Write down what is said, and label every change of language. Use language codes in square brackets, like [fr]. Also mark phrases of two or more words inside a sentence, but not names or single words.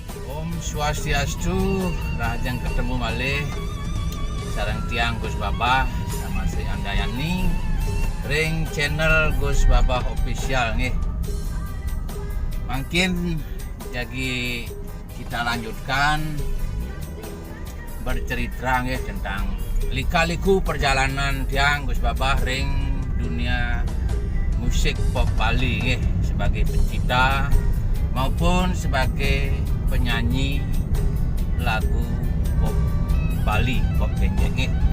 [ban] Om Swastiastu, rajang [id] ketemu malih [ban] sareng tiang Gus Babah sama Sri Andayani ring [id] channel Gus Babah official nih. Mungkin jadi kita lanjutkan bercerita nih tentang lika-liku perjalanan [ban] tiang Gus Babah ring [id] dunia musik pop Bali nih, sebagai pencipta maupun sebagai penyanyi lagu pop Bali, pop genjeng.